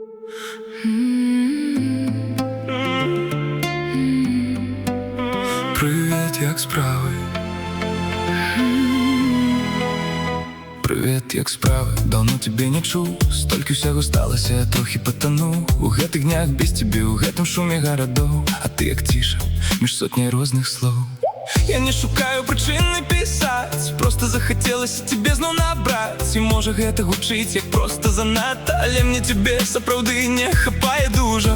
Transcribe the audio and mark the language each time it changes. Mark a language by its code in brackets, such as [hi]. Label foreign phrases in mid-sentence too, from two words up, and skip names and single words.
[uk] Привіт, як справи? Привіт, як справи? Давно тебе не чув. Столькі всяго сталося, я трохи потонув у гэтых днях без тебе, [be] у гэтым шуме гарадоў. А ты як ціша, між сотняй розных слоў. Я не шукаю прычыны пісаць, просто захацелася тебе зноў набраць. І можа гэта гучыць як просто занадта, але мне тебе сапраўды не хапае дужа.